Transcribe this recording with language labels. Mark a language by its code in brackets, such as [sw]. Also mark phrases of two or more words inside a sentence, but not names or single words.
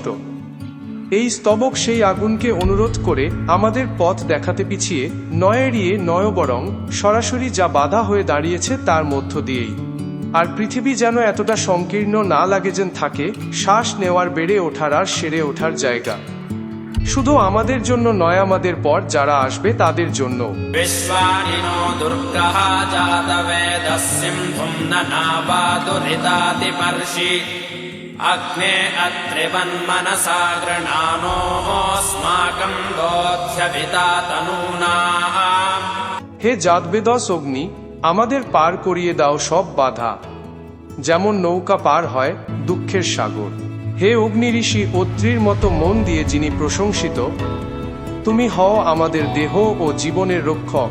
[bn] এই স্তবক সেই আগুনকে অনুরোধ করে আমাদের পথ দেখাতে, পিছিয়ে নয় এড়িয়ে নয় বরং সরাসরি যা বাধা হয়ে দাঁড়িয়েছে তার মধ্য দিয়েই। আর পৃথিবী যেন এতটা সংকীর্ণ না লাগে যেন থাকে শ্বাস নেওয়ার, বেড়ে ওঠার আর সেরে ওঠার জায়গা। শুধু আমাদের জন্য নয়, আমাদের পর যারা আসবে তাদের জন্য। [sa] विश्वानिनो दुर्गः जातवेदः सिन्धुं न नावादुरितातिपर्षि अग्ने अत्रिवन्मनसा गृणानोऽस्माकं बोध्यभिता तनूनाम्। [bn] হে জাতবেদস অগ্নি, আমাদের পার করিয়ে দাও সব বাধা, যেমন নৌকা পার হয় দুঃখের সাগর। হে অগ্নি ঋষি অত্রির মতো মন দিয়ে যিনি প্রশংসিত, তুমি হও আমাদের দেহ ও জীবনের রক্ষক।